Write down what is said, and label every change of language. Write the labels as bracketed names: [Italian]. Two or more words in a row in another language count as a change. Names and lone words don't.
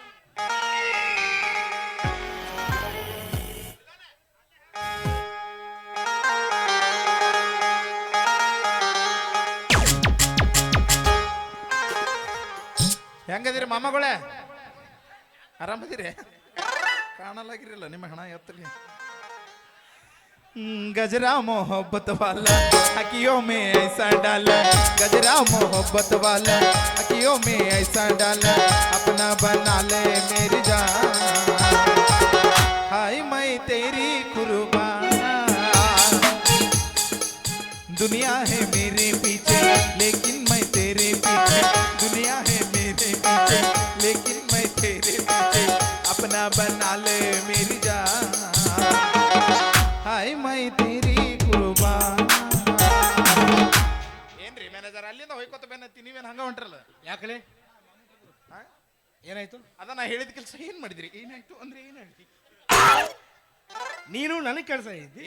[Kannada] ಹೆಂಗದಿರಿ ಮಾಮಗಳೇ? ಆರಾಮದಿರಿ? ಕಾಣಲಾಗಿರಲ್ಲ ನಿಮ್ಮ ಹಣ ಎತ್ತಲಿ. [Hindi] गजरा मोहब्बत वाला अखियों में ऐसा डाला. गजरा मोहब्बत वाला अखियों में ऐसा डाला. अपना बना ले मेरी जान. हाय मैं तेरी कुर्बान. दुनिया है मेरे पीछे लेकिन मैं तेरे पीछे. दुनिया है मेरे पीछे लेकिन मैं तेरे पीछे. अपना बना ले मेरी जान. हाय मैं तेरी कुर्बान. [Kannada] ಏನ್ರಿ ಮ್ಯಾನೇಜರ್ ಅಲ್ಲಿಂದ ಹೋಯ್ಕೋತ ಬೆನ್ನತ್ತಿ ನೀವೇನು ಹಂಗ ಹೊಂಟ್ರಲ್ಲ? ಯಾಕಲೆ ಏನಾಯ್ತು? ಅದ ನಾ ಹೇಳಿದ ಕೆಲಸ ಏನ್ ಮಾಡಿದ್ರಿ? ಏನಾಯ್ತು ಅಂದ್ರೆ ಏನ್ ಹೇಳ್ತಿ? ನೀನು ನನಗೆ ಕೆಲಸ ಇದ್ದಿ.